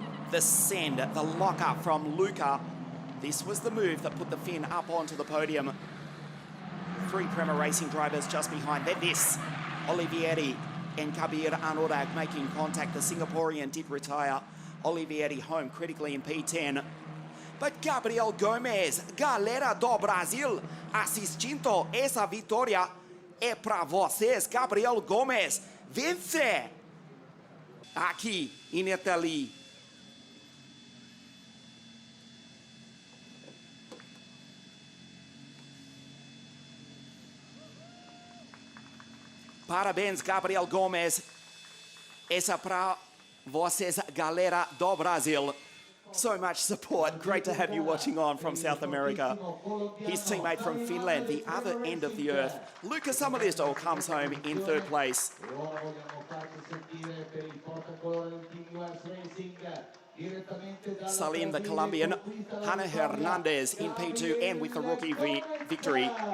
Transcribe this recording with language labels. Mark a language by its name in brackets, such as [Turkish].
[English] The send, the lock-up from Luca. This was the move that put the Finn up onto the podium. 3 Prema Racing drivers just behind. Then this, Olivieri and Kabir Anorag making contact. The Singaporean did retire. Olivieri home critically in P10. But [Portuguese] Gabriel Gomez, galera do Brasil, assistindo essa vitória é para vocês. Gabriel Gomez vence aqui em Italy. Parabéns, Gabriel Gomez. Essa para vocês, galera do Brasil. [English] So much support. Great to have you watching on from South America. His teammate from Finland, the other end of the earth, Lucas Samalisto, comes home in 3rd place. Salim, the Colombian, Hannah Hernandez in P2 and with the rookie victory.